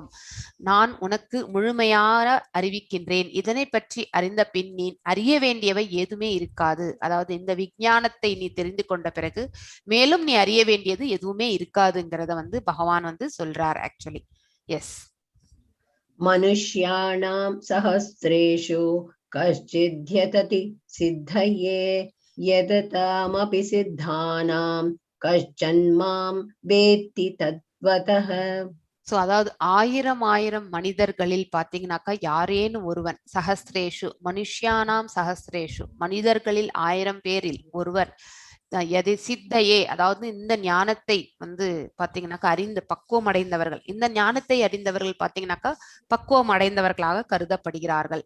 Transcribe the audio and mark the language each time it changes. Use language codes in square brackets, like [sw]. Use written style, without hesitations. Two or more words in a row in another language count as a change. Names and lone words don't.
[ta] நான் உனக்கு முழுமையாக அறிவிக்கின்றேன், இதனை பற்றி அறிந்த பின் நீ அறிய வேண்டியவை எதுவுமே இருக்காது. அதாவது இந்த விஞ்ஞானத்தை நீ தெரிந்து கொண்ட பிறகு மேலும் நீ அறிய வேண்டியது எதுவுமே இருக்காதுங்கிறத வந்து பகவான் வந்து சொல்றார் ஆக்சுவலி. எஸ். [sa] मनुष्याणां सहस्रेषु कश्चिद्यतति सिद्धये यदतामपि सिद्धानां कश्चन मां वेत्ति तत्त्वतः. [ta] சோ அதாவது 1000 மனிதர்களில் பாத்தீங்கன்னாக்கா யாரேனும் ஒருவன், [sa] सहस्रेषु मनुष्याणां सहस्रेषु, [ta] மனிதர்களில் 1000 பேரில் ஒருவர் எதை சித்தையே, அதாவது இந்த ஞானத்தை வந்து பாத்தீங்கன்னாக்கா அறிந்து பக்குவம் அடைந்தவர்கள், இந்த ஞானத்தை அறிந்தவர்கள் பாத்தீங்கன்னாக்கா பக்குவம் அடைந்தவர்களாக கருதப்படுகிறார்கள்.